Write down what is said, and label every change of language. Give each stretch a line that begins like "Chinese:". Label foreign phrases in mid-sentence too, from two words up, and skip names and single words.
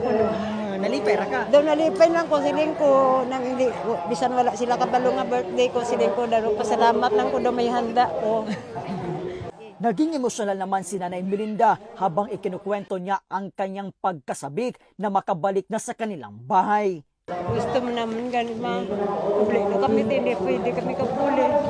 Hiligaynon: Nalipay ra ka? Daw nalipay lang ko, siling ko nang hindi bisan wala sila kabalo nga birthday ko, siling ko daw pasalamat lang ko daw may handa ko.
Filipino: Naging emosyonal naman si Nanay Melinda habang ikinukwento niya ang kanyang pagkasabik na makabalik na sa kanilang bahay.
Hiligaynon: Gusto mo naman ganun ma, uli na kami din, pwede kami kapuli.